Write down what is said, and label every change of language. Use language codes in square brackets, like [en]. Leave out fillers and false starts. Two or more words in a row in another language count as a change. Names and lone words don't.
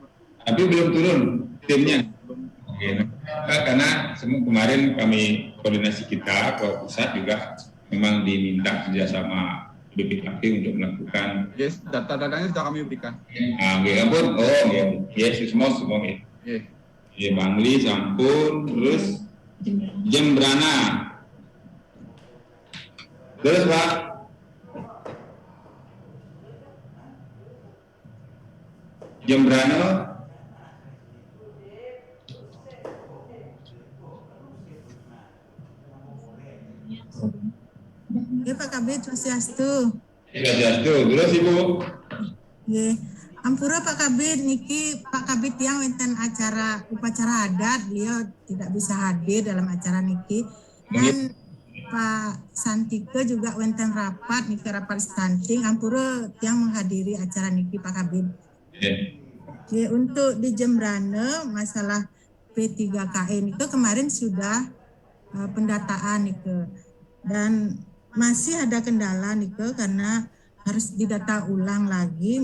[id] Tapi belum turun timnya. Karena kemarin kami koordinasi kita ke pusat juga memang diminta kerjasama BPKP untuk melakukan. Yes, data-datanya sudah kami berikan. Ampun, yes, semua. Bangli, sampun, terus Jembrana, terus Pak. Jembrana. Ya Pak Kabid, Swastiastu. Swastiastu, terus Ibu. Ya, ampura Pak Kabid, niki Pak Kabid yang wenten upacara adat, beliau tidak bisa hadir dalam acara niki. Dan Pak Santike juga wenten rapat, niki rapat stunting, ampura yang menghadiri acara niki Pak Kabid. Ya, untuk di Jembrana masalah P3KN itu kemarin sudah pendataan itu. Dan masih ada kendala nih karena harus didata ulang lagi.